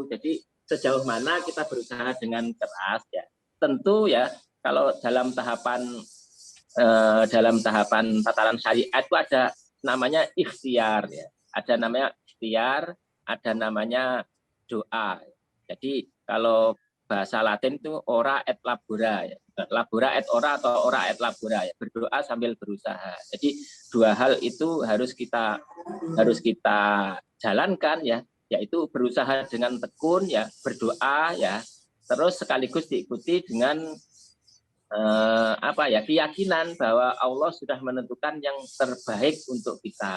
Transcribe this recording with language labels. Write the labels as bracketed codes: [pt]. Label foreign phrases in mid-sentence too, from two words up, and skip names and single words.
[id] Jadi sejauh mana kita berusaha dengan keras ya. Tentu ya, kalau dalam tahapan tataran syariat itu ada namanya ikhtiar ya. Ada namanya ikhtiar, ada namanya doa. Jadi kalau bahasa Latin itu [la] ora et labora [id] ya. [la] Labora et ora atau ora et labora ya. [id] Berdoa sambil berusaha. Jadi dua hal itu harus kita jalankan ya, yaitu berusaha dengan tekun ya, berdoa ya, terus sekaligus diikuti dengan keyakinan bahwa Allah sudah menentukan yang terbaik untuk kita.